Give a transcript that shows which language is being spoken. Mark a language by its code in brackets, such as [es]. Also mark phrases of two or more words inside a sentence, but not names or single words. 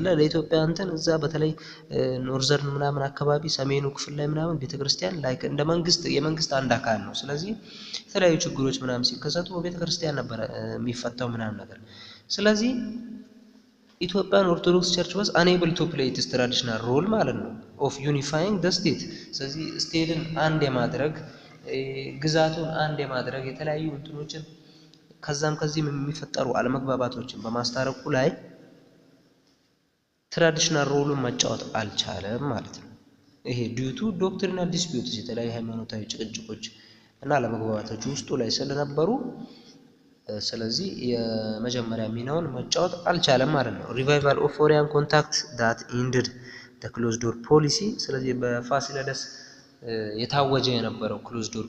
[am] ለኢትዮጵያ እንትን እዛ በተለይ ኖርዘርን ምናምን አካባቢ ሰሜኑ ክፍል ላይ ምናምን ቤተክርስቲያን ላይክ እንደ መንግስት የመንግስት አንድ አካል ነው። ስለዚህ የተለያዩ ችግሮች ምናምን ሲከሰቱ ቤተክርስቲያን ነበር የሚፈታው ምናምን ነገር። ስለዚህ ኢትዮጵያን ኦርቶዶክስ ቸርች [en] was unable to play its traditional role [am] ማለት ነው [en] of unifying the state። [am] ስለዚህ ስቴትን አንድ የማድረግ ግዛቱን አንድ የማድረግ የተለያዩ እንትኖችን ከዛም ከዚህም የሚፈጠሩ አለመግባባቶችን በማስታረቁ ላይ ትራዲሽናል ሮሉን መጫወት አልቻለም ማለት ነው። ይሄ [en] due to doctrinal disputes [am] የተለያዩ ሃይማኖታዊ ጭቅጭቆች እና አለመግባባቶች ውስጡ ላይ ስለነበሩ ስለዚህ የመጀመሪያ ሚናውን መጫወት አልቻለም ማለት ነው። [en] revival of foreign contact that ended the close door policy። [am] ስለዚህ በፋሲለደስ የታወጀ የነበረው [en] close door